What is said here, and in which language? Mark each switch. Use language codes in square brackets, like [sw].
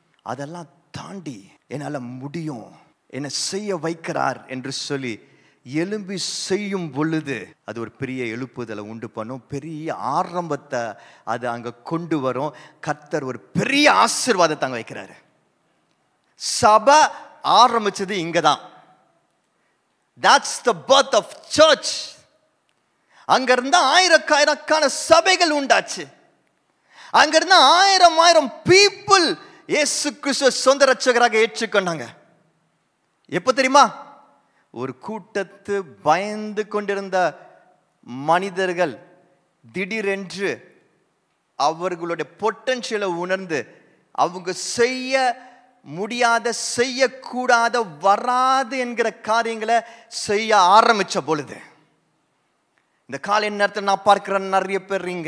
[ta] அதெல்லாம் தாண்டி என்னால் முடியும், என்னை செய்ய வைக்கிறார் என்று சொல்லி எழும்பி செய்யும் பொழுது அது ஒரு பெரிய எழுப்புதலை உண்டு பண்ணும், பெரிய ஆரம்பத்தை அது அங்கே கொண்டு வரும். கர்த்தர் ஒரு பெரிய ஆசீர்வாதத்தை அங்கே வைக்கிறாரு. சபை ஆரம்பிச்சது இங்கதான். [en] That's the birth of church. [ta] அங்கிருந்து ஆயிரக்கணக்கான சபைகள் உண்டாச்சு. அங்கிருந்து 1000 people இயேசு கிறிஸ்துவை சொந்த ரட்சகராக ஏற்றுக்கொண்டாங்க. எப்போ தெரியுமா? ஒரு கூட்டத்து பயந்து கொண்டிருந்த மனிதர்கள் திடீரென்று அவர்களுடைய பொட்டன்ஷியலை உணர்ந்து அவங்க செய்ய முடியாத, செய்யக்கூடாத, வராது என்கிற காரியங்களை செய்ய ஆரம்பிச்ச பொழுது, இந்த காலை நேரத்தில் நான் பார்க்கிறேன் நிறைய பேர்,